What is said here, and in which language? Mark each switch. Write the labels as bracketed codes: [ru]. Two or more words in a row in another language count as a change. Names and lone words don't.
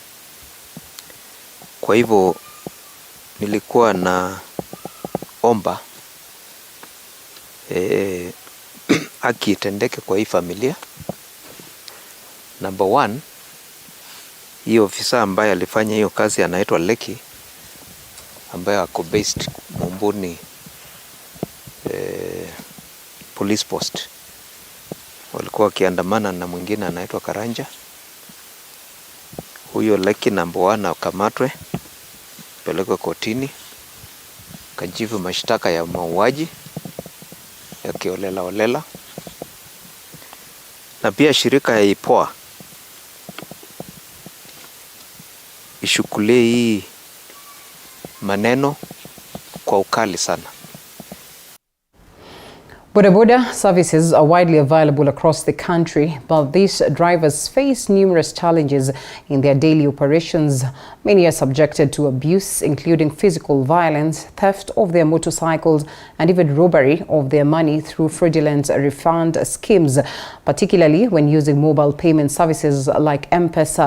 [sw] Kwa hivyo nilikuwa na omba haki itendeke kwa hii familia. Number 1, hii ofisa ambaye alifanya hiyo kazi anaitwa Leki, ambaye ako based Mumbuni police post. Walikuwa wakiandamana na mwingine anaitwa Karanja. Huyo Leki number 1 akamatwe, pelekwe kotini, kajibu mashtaka ya mauaji ya kiolela. Na pia shirika ya IPOA ishukulie hii maneno kwa ukali sana. [en] Boda services are widely available across the country, but these drivers face numerous challenges in their daily operations. Many are subjected to abuse, including physical violence, theft of their motorcycles, and even robbery of their money through fraudulent refund schemes, particularly when using mobile payment services like M-Pesa.